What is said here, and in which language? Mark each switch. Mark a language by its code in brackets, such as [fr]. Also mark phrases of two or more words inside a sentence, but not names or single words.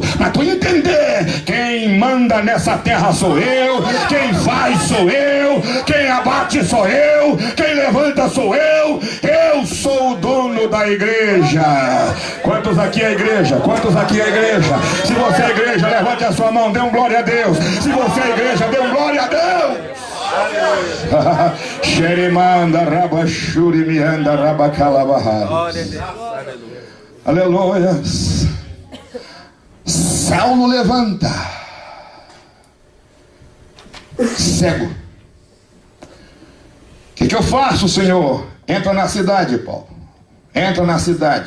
[pt] Para tu entender, quem manda nessa terra sou eu, quem faz sou eu, quem abate sou eu, quem levanta sou eu sou o dono da igreja. Quantos aqui é igreja? Quantos aqui é igreja? Se você é igreja, levante a sua mão, dê um glória a Deus. Se você é igreja, dê um glória a Deus. Xerimanda rabachuri mianda rabacalabarra. Aleluia. Saulo levanta, cego. O que eu faço, Senhor? Entra na cidade, Paulo. Entra na cidade.